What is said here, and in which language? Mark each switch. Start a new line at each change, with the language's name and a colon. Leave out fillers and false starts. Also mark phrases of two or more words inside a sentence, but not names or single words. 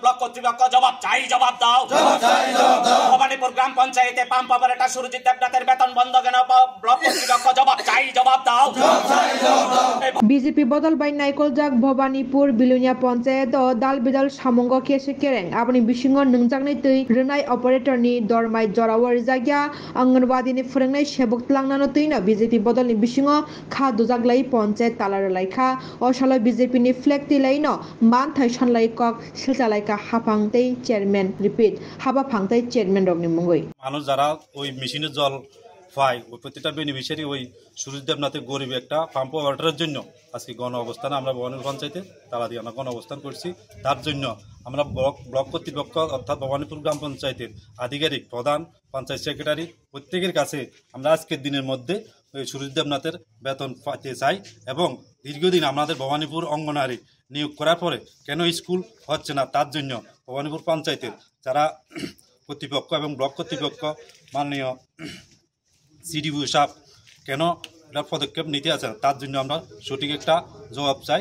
Bangla: কর্তৃপক্ষ জবাব চাই, জবাব দাও। ভবানীপুর গ্রাম পঞ্চায়েতে পাম্প অপারেটর সুরজিৎ দেবনাথের বেতন বন্ধ কেন? ব্লক কর্তৃপক্ষ জবাব চাই, জবাব দাও।
Turkic languages: বিজেপি বদল বাই নাইকল জাক ভবানীপুর বিলুনিয়া পঞ্চায়েত ও দাল बिदाल सामंग केसे केरें अपनी बिसिंग नंजांगनै तै रोनाय ऑपरेटरनि दरमाय जरावर जागिया आंगनबादीनि फोरोंनाय सेबक लांनानो तैनो बीजेपी बदलनि बिसिंग खा दुजागलाय पंचायत तालार लायखा असाल बीजेपीनि फ्लेग तिलायनो मान थाय सानलाय कक सिलचालायका हाफां तै
English: chairman repeat
Turkic languages: हाबा फांथाय चेयरमैन रगनि मुंगै
Bangla: মানুষ যারা ওই মেশিনের জল পায় ওই প্রত্যেকটা বেনিফিশিয়ারি ওই সুরজিৎ দেবনাথের গরিব একটা পাম্প অপারেটরের জন্য আজকে গণ অবস্থানে আমরা ভবানীপুর পঞ্চায়েতে তালা দিয়ে আমরা গণ অবস্থান করছি। তার জন্য আমরা ব্লক কর্তৃপক্ষ অর্থাৎ ভবানীপুর গ্রাম পঞ্চায়েতের আধিকারিক প্রধান পঞ্চায়েত সেক্রেটারি প্রত্যেকের কাছে আমরা আজকের দিনের মধ্যে ওই সুরজিৎ দেবনাথের বেতন পাইতে চাই এবং দীর্ঘদিন আমাদের ভবানীপুর অঙ্গনারী নিয়োগ করার পরে কেন স্কুল হচ্ছে না তার জন্য ভবানীপুর পঞ্চায়েতের যারা কর্তৃপক্ষ এবং ব্লক কর্তৃপক্ষ মাননীয় সিডিও সাহেব কেন এটা পদক্ষেপ নিতে আছে তার জন্য আমরা সঠিক একটা জবাব চাই।